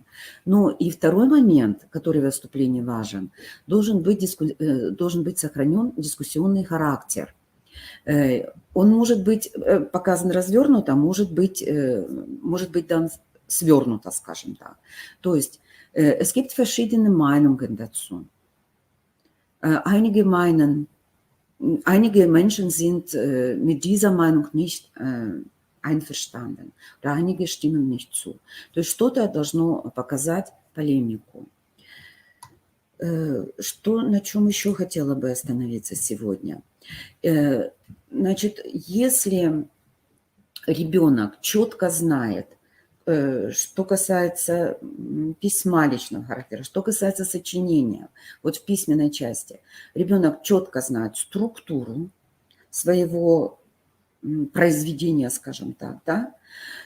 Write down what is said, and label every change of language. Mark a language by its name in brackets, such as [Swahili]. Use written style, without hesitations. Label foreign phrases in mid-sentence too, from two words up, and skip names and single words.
[Russian] Ну и второй момент, который в выступлении важен, должен быть сохранен дискуссионный характер. Он может быть показан развернуто, может быть дан свернуто, скажем так. То есть [German] es gibt verschiedene Meinungen dazu. Einige Menschen sind mit dieser Meinung nicht einverstanden, oder einige stimmen nicht zu. [Russian] То есть что-то должно показать полемику. На чем еще хотела бы остановиться сегодня? Значит, если ребенок четко знает, что касается письма личного характера, что касается сочинения, вот в письменной части, ребенок четко знает структуру своего произведения, скажем так, да?